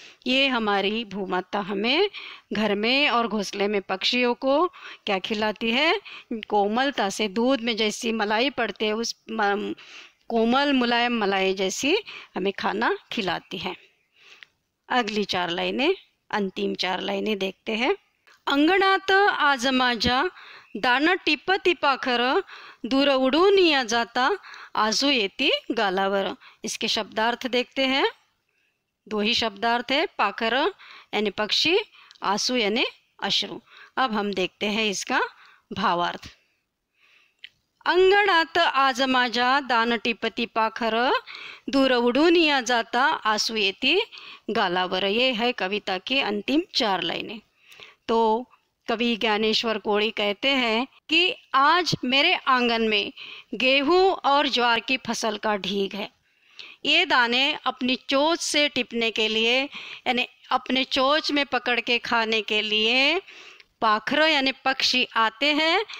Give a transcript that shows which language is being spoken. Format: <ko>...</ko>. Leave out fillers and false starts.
<hi>ये हमारी भूमाता हमें घर में और घोंसले में पक्षियों को क्या खिलाती है? कोमलता से, दूध में जैसी मलाई पड़ती है उस कोमल मुलायम मलाई जैसी हमें खाना खिलाती है। अगली 4 लाइनें, अंतिम 4 लाइनें देखते हैं।</hi> <mr>अंगणात आज माझ्या दान टिपती पाखर, दूर उडून या जाता आजू येती गालावर।</mr> <hi>इसके शब्दार्थ देखते हैं। 2 ही शब्दार्थ है, पाखर यानी पक्षी, आंसू यानी अश्रु। अब हम देखते हैं इसका भावार्थ।</hi> <mr>अंगणात आज माझ्या दान टिपती पाखर, दूर उडून या जाता आंसू येती गालावर।</mr> <hi>ये है कविता की अंतिम 4 लाइनें। तो कवि ज्ञानेश्वर कोड़ी कहते हैं कि आज मेरे आंगन में गेहूं और ज्वार की फसल का ढीग है। ये दाने अपनी चोंच से टिपने के लिए, यानी अपने चोंच में पकड़ के खाने के लिए पाखर यानी पक्षी आते हैं।</hi>